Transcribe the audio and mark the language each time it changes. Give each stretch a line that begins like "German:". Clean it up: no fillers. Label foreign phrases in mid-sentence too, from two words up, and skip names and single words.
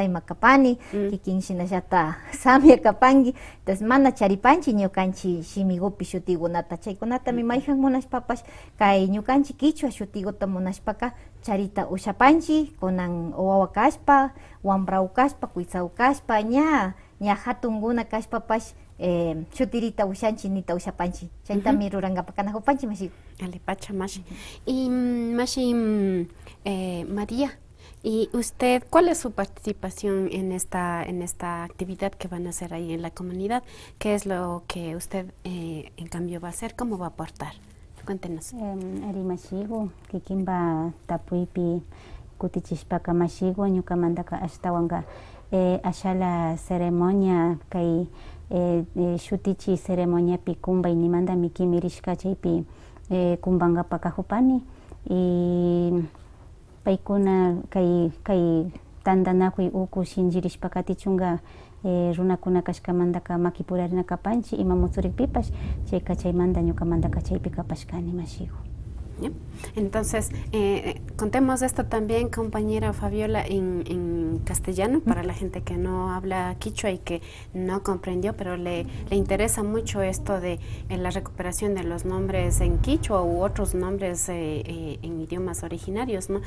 Quechua: imakapani kikin shinallata Samia kapanki entonces mana charipanchik ñukanchi shimigupi shutikunata chaykunatami mayjan munashpapash kay ñukanchi kichwa shutiguta munashpaka charita ushapanchik kunan wawa kashpa wambraw kashpa kuytsaw kashpa ña hatunguna kashpapash shutirita ushanchik nita ushapanchik chaytami rurankapak kanajupanchik mashi Alipacha, Mashi. Y Mashi,
Spanish: María, ¿y usted cuál es su participación en esta actividad que van a hacer ahí en la comunidad? ¿Qué es lo que usted en cambio va a hacer? ¿Cómo va a aportar? Cuéntenos.
Quechua: Ari mashigo kikimba tapuipi kutichishpaka mashigo ñukamantaka ashtawanka ashala ceremonia kay shutichi ceremoniapi kumbay nimantami kimirishka chaypi kumbankapa kahupani y paykuna kay tantanakuy uku shinchirishpa katichunka runakuna kashkamantaka makipurarina kapanchik ima musurikpipash chayka chaymanta ñukamantaka chaypi kapashkani mashigo.
Spanish: Entonces, contemos esto también, compañera Fabiola, en castellano, para la gente que no habla quichua y que no comprendió, pero le interesa mucho esto de la recuperación de los nombres en quichua u otros nombres en idiomas originarios, ¿no?